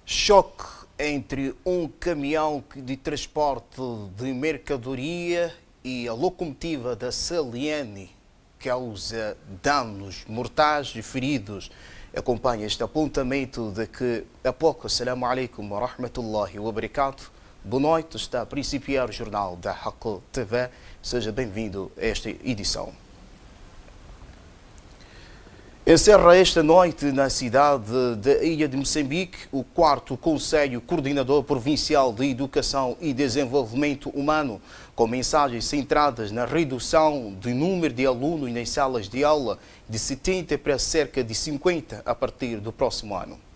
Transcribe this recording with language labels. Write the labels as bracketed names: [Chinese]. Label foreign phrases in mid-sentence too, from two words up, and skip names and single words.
[Portuguese] choque entre um caminhão de transporte de mercadoria e a locomotiva da Saliene causa danos mortais e feridos. Acompanha este apontamento de que a pouco, [Arabic] السلام عليكم ورحمة الله وبركاته. [Portuguese] Boa noite, está a principiar o jornal da Haqq TV. Seja bem-vindo a esta edição. Encerra esta noite na cidade da Ilha de Moçambique o 4º Conselho Coordenador Provincial de Educação e Desenvolvimento Humano, com mensagens centradas na redução do número de alunos nas salas de aula de 70 para cerca de 50 a partir do próximo ano.